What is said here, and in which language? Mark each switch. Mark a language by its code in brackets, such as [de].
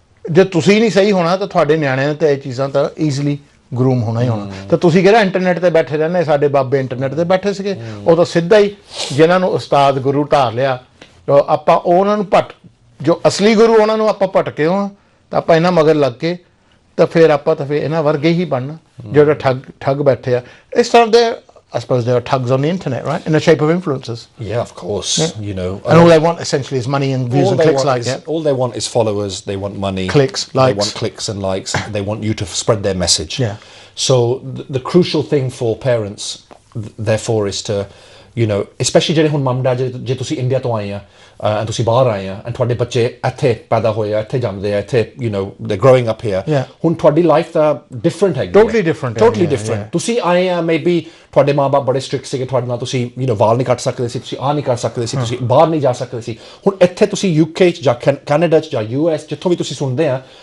[pa] ਜੇ ਤੁਸੀਂ ਨਹੀਂ ਸਹੀ ਹੋਣਾ ਤਾਂ ਤੁਹਾਡੇ ਨਿਆਣਿਆਂ ਨੇ ਤਾਂ ਇਹ ਚੀਜ਼ਾਂ ਤਾਂ ਈਜ਼ੀਲੀ ਗਰੂਮ ਹੋਣਾ ਹੀ ਹੋਣਾ ਤਾਂ ਤੁਸੀਂ ਕਿਹੜਾ ਇੰਟਰਨੈਟ 'ਤੇ ਬੈਠੇ ਰਹਿੰਦੇ ਸਾਡੇ ਬਾਬੇ ਇੰਟਰਨੈਟ 'ਤੇ ਬੈਠੇ ਸੀਗੇ ਉਹ ਤਾਂ ਸਿੱਧਾ ਹੀ ਜਿਹਨਾਂ ਨੂੰ ਉਸਤਾਦ ਗੁਰੂ ਢਾਰ ਲਿਆ ਆਪਾਂ ਉਹਨਾਂ ਨੂੰ ਜੋ ਅਸਲੀ ਗੁਰੂ ਉਹਨਾਂ ਨੂੰ ਆਪਾਂ ਭਟਕੇ ਹੋ ਤਾਂ ਆਪਾਂ ਇਹਨਾਂ ਮਗਰ ਲੱਗ ਕੇ ਤਾਂ ਫਿਰ ਇਹਨਾਂ ਵਰਗੇ ਹੀ ਬਣਨਾ ਜਿਹੜੇ ਠੱਗ ਬੈਠੇ ਆ ਇਸ ਤਰ੍ਹਾਂ ਦੇ [en] I suppose there are thugs on the internet, right? In the shape of influencers. Yeah, of course. Yeah. You know, and all they want essentially is money and views and clicks like that. All they want is followers. They want money. Clicks, likes. They want clicks and likes. They want you to spread their message. Yeah. So the crucial thing for parents, therefore, is to, you know, especially [pa] ਜਿਹੜੇ ਹੁਣ ਮਮ dad ਜੇ ਤੁਸੀਂ India ਤੋਂ ਆਏ ਆ and ਤੁਸੀਂ ਬਾਹਰ ਆਏ ਆ and ਤੁਹਾਡੇ ਬੱਚੇ ਇੱਥੇ ਪੈਦਾ ਹੋਏ ਆ ਇੱਥੇ ਜੰਮਦੇ ਆ ਇੱਥੇ [en] you know they're growing up here [pa] ਹੁਣ ਤੁਹਾਡੀ ਲਾਈਫ ਤਾਂ ਡਿਫਰੈਂਟ ਹੈਗੀ [en] totally different [pa] ਤੁਸੀਂ ਆਏ ਆ ਮੇਬੀ ਤੁਹਾਡੇ ਮਾਂ-ਬਾਪ ਬੜੇ ਸਟ੍ਰਿਕਟ ਸੀਗੇ ਤੁਹਾਡੇ ਨਾਲ ਤੁਸੀਂ you know ਵਾਲ ਨਹੀਂ ਕੱਟ ਸਕਦੇ ਸੀ ਤੁਸੀਂ ਨਹੀਂ ਕਰ ਸਕਦੇ ਸੀ ਤੁਸੀਂ ਬਾਹਰ ਨਹੀਂ ਜਾ ਸਕਦੇ ਸੀ ਹੁਣ ਇੱਥੇ ਤੁਸੀਂ UK 'ਚ ਜਾਂ ਕੈਨੇਡਾ 'ਚ ਜਾਂ US ਜਿੱਥੋਂ ਵੀ ਤੁਸੀਂ ਸੁਣਦੇ ਆ